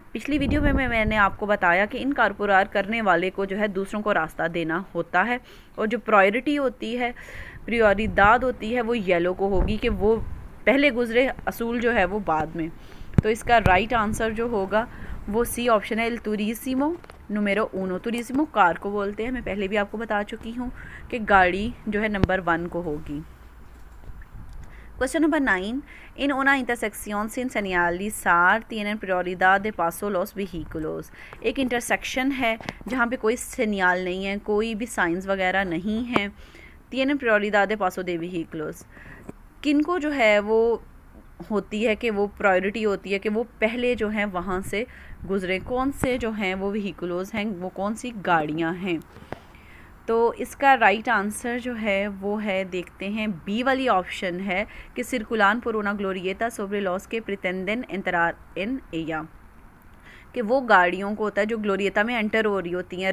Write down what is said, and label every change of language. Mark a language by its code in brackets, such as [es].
[hi] पिछली वीडियो में मैंने आपको बताया कि इनकारपुरार करने वाले को जो है दूसरों को रास्ता देना होता है, और जो प्रायोरिटी होती है, प्रियोरिदाद होती है, वो येलो को होगी कि वो पहले गुजरे, असूल जो है वो बाद में। तो इसका राइट आंसर जो होगा वो सी ऑप्शन है, [es] इल तुरिसिमो नुमेरो उनो। [hi] तुरिसिमो कार को बोलते हैं, मैं पहले भी आपको बता चुकी हूँ कि गाड़ी जो है नंबर 1 को होगी। [es] Cuestión number 9. En una intersección sin señalizar tienen prioridad de paso los vehículos. [hi] एक इंटरसेक्शन है जहाँ पे कोई सिग्नल नहीं है, कोई भी साइंस वगैरह नहीं है। [es] tienen prioridad de paso de vehículos. [hi] किनको जो है वो होती है कि वो प्रायोरिटी होती है कि वो पहले जो हैं वहाँ से गुजरे। कौन से जो हैं वो व्हीकुलोस हैं, वो कौन सी गाड़ियाँ हैं। तो इसका राइट आंसर जो है वो है, देखते हैं, बी वाली ऑप्शन है कि सिर्कुलान [es] por una glorieta sobre los que pretenden entrar en ella, [hi] कि वो गाड़ियों को होता है जो ग्लोरियता में एंटर हो रही होती हैं।